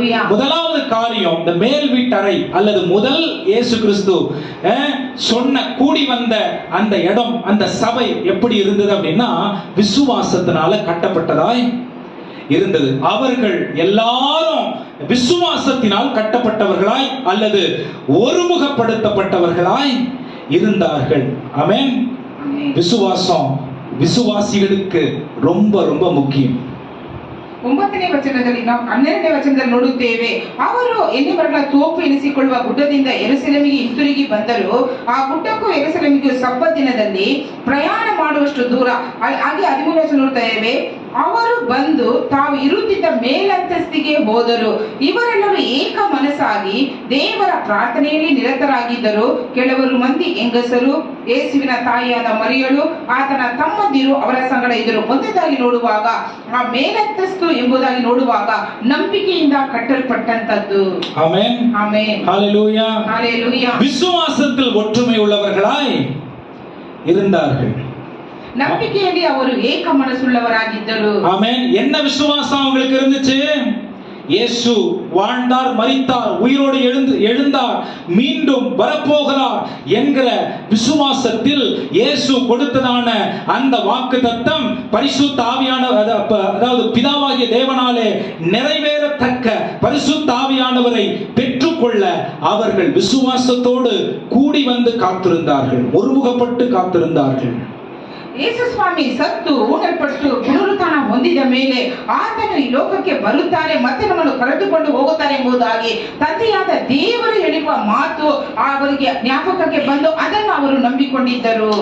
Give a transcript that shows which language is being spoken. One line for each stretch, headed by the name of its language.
Tamil: முதலாவது காரியம், இந்த மேல் வீட்டறை அல்லது முதல் இயேசு கிறிஸ்து சொன்ன கூடி வந்த அந்த இடம், அந்த சபை எப்படி இருந்தது அப்படின்னா விசுவாசத்தினால கட்டப்பட்டதாய் இருந்தது. அவர்கள் எல்லாரும் விசுவாசத்தினால் கட்டப்பட்டவர்களாய் அல்லது ஒருமுகப்படுத்தப்பட்டவர்களாய் இருந்தார்கள். ஆமென். விசுவாசம் விசுவாசிகளுக்கு ரொம்ப ரொம்ப முக்கியம்.
Kannada: 9ನೇ ವಚನದಲ್ಲಿ ನಾವು 12ನೇ ವಚನದಲ್ಲಿ ನೋಡುತ್ತೇವೆ. ಅವರು ಎನ್ನುವರೆಗಳ ತೋಪು ಎನಿಸಿಕೊಳ್ಳುವ ಗುಡ್ಡದಿಂದ ಯೆರೂಸಲೇಮಿಗೆ ಹಿಂತಿರುಗಿ ಬಂದರು. ಆ ಗುಡ್ಡಕ್ಕೂ ಯೆರೂಸಲೇಮಿಗೂ ಸಬ್ಬತ್ ದಿನದಲ್ಲಿ ಪ್ರಯಾಣ ಮಾಡುವಷ್ಟು ದೂರ. ಹಾಗೆ 13ನೇ ವಚನ ನೋಡುತ್ತೇವೆ. ಅವರು ಬಂದು ತಾವು ಇರುತ್ತಿದ್ದ ಮೇಲಂತಸ್ತಿಗೆ ಹೋದರು. ಇವರೆಲ್ಲರೂ ಏಕ ಮನಸ್ಸಾಗಿ ದೇವರ ಪ್ರಾರ್ಥನೆಯಲ್ಲಿ ನಿರತರಾಗಿದ್ದರು. ಕೆಲವರು ಮಂದಿ ಹೆಂಗಸರು, ಯೇಸುವಿನ ತಾಯಿಯಾದ ಮರಿಯಳು, ಆತನ ತಮ್ಮಂದಿರು ಅವರ ಸಂಗಡ ಇದ್ದರು. ಒಂದದಾಗಿ ನೋಡುವಾಗ ಆ ಮೇಲಂತಸ್ತು ಎಂಬುದಾಗಿ ನೋಡುವಾಗ ನಂಬಿಕೆಯಿಂದ ಕಟ್ಟಲ್ಪಟ್ಟಂತದ್ದು. ಆಮೆನ್. ಆಮೆನ್. ஹalleluya. ஹalleluya.
Tamil: விசுவாசத்தில் ஒற்றுமை உள்ளவர்களாய் இருந்தார்கள்.
Kannada: நம்பிக்கைಯಲ್ಲಿ ಅವರು ಏಕ ಮನಸ್ಸುಳ್ಳವರಾಗಿದ್ದರು.
Tamil: ஆமென். என்ன விசுவாசம் அவங்களுக்கு இருந்துச்சு? இயேசு வாழ்ந்தார், மரித்தார், உயிரோடு எழுந்தார், மீண்டும் வரப்போகிறார் என்கிற விசுவாசத்தில் இயேசு கொடுத்ததான அந்த வாக்குத்தத்தம் பரிசுத்த ஆவியானவர், அதாவது பிதாவாகிய தேவனாலே நிறைவேறத்தக்க பரிசுத்த ஆவியானவரை பெற்றுக்கொள்ள அவர்கள் விசுவாசத்தோடு கூடி வந்து காத்திருந்தார்கள், ஒருமுகப்பட்டு காத்திருந்தார்கள்.
Kannada: ಯೇಸು ಸ್ವಾಮಿ ಸತ್ತು ಊಟಲ್ಪಟ್ಟು ಪುನರುತ್ಥಾನ ಹೊಂದಿದ ಮೇಲೆ ಆತನು ಈ ಲೋಕಕ್ಕೆ ಬರುತ್ತಾರೆ ಮತ್ತೆ ನಮ್ಮನ್ನು ಕರೆದುಕೊಂಡು ಹೋಗುತ್ತಾರೆ ಎಂಬುದಾಗಿ ತಂದೆಯಾದ ದೇವರು ಹೇಳಿರುವ ಮಾತು ಅವರಿಗೆ ಜ್ಞಾಪಕಕ್ಕೆ ಬಂದು ಅದನ್ನು ಅವರು ನಂಬಿಕೊಂಡಿದ್ದರು.